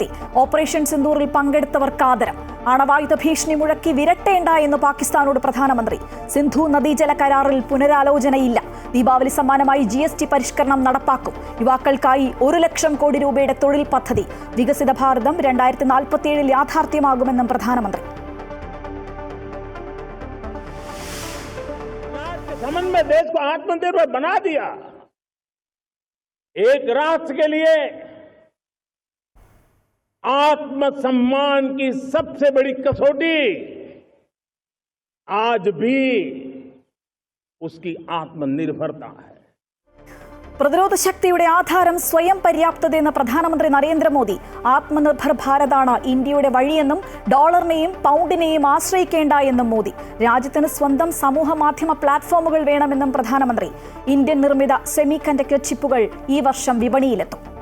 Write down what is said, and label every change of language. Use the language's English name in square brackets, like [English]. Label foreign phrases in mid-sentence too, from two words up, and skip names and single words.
[Malayalam] ഓപ്പറേഷൻ സിന്ദൂറിൽ പങ്കെടുത്തവർക്ക് ആദരം. അണവായുധ ഭീഷണി മുഴക്കി വിരട്ടേണ്ട എന്ന് പാകിസ്ഥാനോട് പ്രധാനമന്ത്രി. സിന്ധു നദീജല കരാറിൽ പുനരാലോചനയില്ല. ദീപാവലി സമ്മാനമായി GST പരിഷ്കരണം നടപ്പാക്കും. യുവാക്കൾക്കായി 1 ലക്ഷം കോടി രൂപയുടെ തൊഴിൽ പദ്ധതി. വികസിത ഭാരതം 2047 യാഥാർത്ഥ്യമാകുമെന്നും പ്രധാനമന്ത്രി. [Hindi] एक राष्ट्र के लिए आत्मसम्मान की सबसे बड़ी कसौटी आज भी उसकी आत्मनिर्भरता है. [Malayalam] പ്രതിരോധ ശക്തിയുടെ ആധാരം സ്വയം പര്യാപ്തതയെന്ന് പ്രധാനമന്ത്രി നരേന്ദ്രമോദി. ആത്മനിർഭർ ഭാരതാണ് ഇന്ത്യയുടെ വഴിയെന്നും ഡോളറിനെയും പൗണ്ടിനെയും ആശ്രയിക്കേണ്ട എന്നും മോദി. രാജ്യത്തിന് സ്വന്തം സമൂഹ മാധ്യമ പ്ലാറ്റ്ഫോമുകൾ വേണമെന്നും പ്രധാനമന്ത്രി. ഇന്ത്യൻ നിർമ്മിത സെമി കണ്ടക്ടർ ചിപ്പുകൾ ഈ വർഷം വിപണിയിലെത്തും.